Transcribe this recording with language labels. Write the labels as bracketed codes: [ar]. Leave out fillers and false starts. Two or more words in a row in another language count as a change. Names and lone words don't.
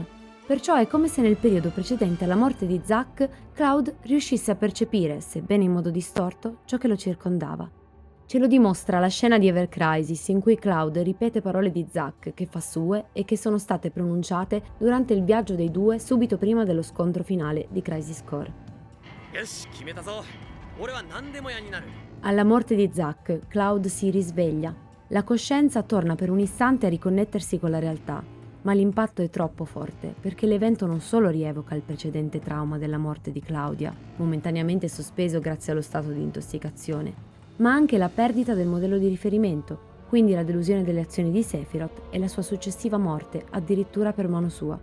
[it] Perciò è come se nel periodo precedente alla morte di Zack, Cloud riuscisse a percepire, sebbene in modo distorto, ciò che lo circondava. Ce lo dimostra la scena di Ever Crisis in cui Cloud ripete parole di Zack che fa sue e che sono state pronunciate durante il viaggio dei due subito prima dello scontro finale di Crisis Core. [ja] よし決めたぞ俺は何でも屋になる [it] Alla morte di Zack, Cloud si risveglia. La coscienza torna per un istante a riconnettersi con la realtà, ma l'impatto è troppo forte perché l'evento non solo rievoca il precedente trauma della morte di Claudia, momentaneamente sospeso grazie allo stato di intossicazione, ma anche la perdita del modello di riferimento, quindi la delusione delle azioni di Sephiroth e la sua successiva morte, addirittura per mano sua.